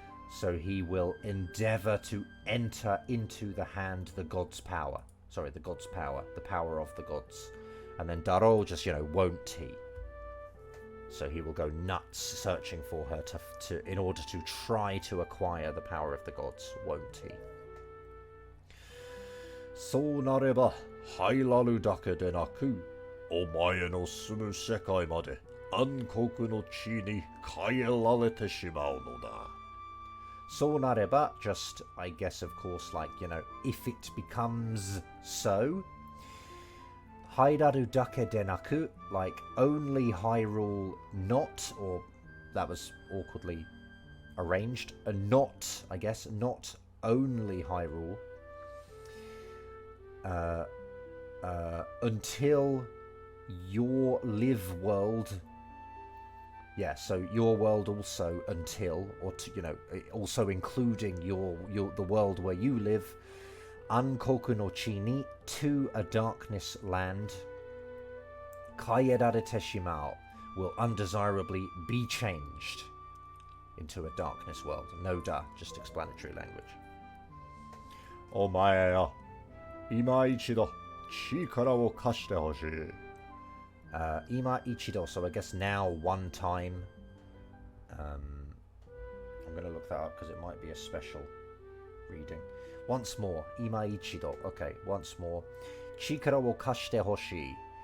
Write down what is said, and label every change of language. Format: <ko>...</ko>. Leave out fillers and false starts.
<en>So he will endeavor to enter into the hand the god's power. Sorry, the god's power, the power of the gods. And then daro, just, you know, won't he? So he will go nuts searching for her to in order to try to acquire the power of the gods, won't he?</en> <ja>そうなれば入らるだけでなく、お前の住む世界まで暗黒の地に変えられてしまうのだ。 So nareba,</ja> <en>just, I guess, of course, like, you know, if it becomes so.</en> <ja>Hairaru dake denaku,</ja> <en>like, only Hyrule not, or that was awkwardly arranged, not, I guess, not only Hyrule. Until your live world, yeah, so your world also until, or to, you know, also including the world where you live,</en> <ja>Ankoku no chi ni,</ja> <en>to a darkness land,</en> <ja>kaierarete shimao,</ja> <en>will undesirably be changed into a darkness world. No da, just explanatory language.</en> <ja>お前よ、今一度力を貸してほしい。 Ima ichido,</ja> <en>so I guess now one time. I'm going to look that up because it might be a special reading. Once more,</en> <ja>ima ichido.</ja> <en>Okay, once more.</en> <ja>Chikara wo kashite hoshii.</ja>